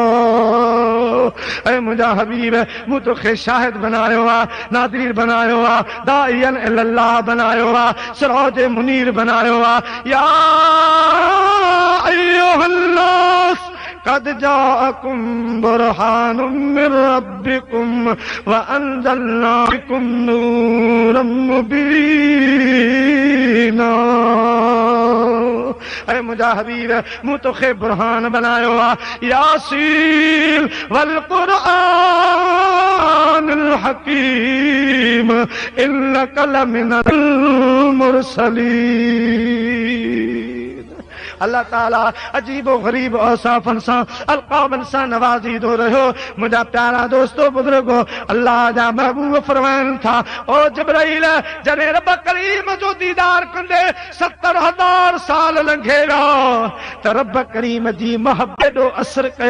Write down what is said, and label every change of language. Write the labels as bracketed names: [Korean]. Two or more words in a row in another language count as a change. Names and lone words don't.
[Sindhi] ऐ मुंहिंजा हबीब मूं तोखे शाहिद बनायो आहे, नाज़ीर बनायो आहे, [Arabic] داعيا إلى الله [Sindhi] बनायो आहे, [Arabic] سراج منير [Sindhi] बनायो आहे। [Arabic] يا أيها الناس قد جاءكم برهان من ربكم وأنزلنا إليكم نورا مبينا. [Sindhi] ऐ मुंहिंजा हबीब मूं तोखे बुरहान बनायो आहे। [Arabic] يس والقرآن الحكيم إنك لمن المرسلين. [Sindhi] अल्लाह ताला अजीबो गरीब औसाफन सां अलक़ाबन सां नवाज़ींदो रहियो। मुंहिंजा प्यारा दोस्तो बुज़ुर्गो अल्लाह जा महबूब फरमाइनि था ओ जिब्राइल जॾहिं रब करीम जो दीदार कंदे 70,000 साल लंघे विया त रब करीम जी मोहब्बत जो असर कयो।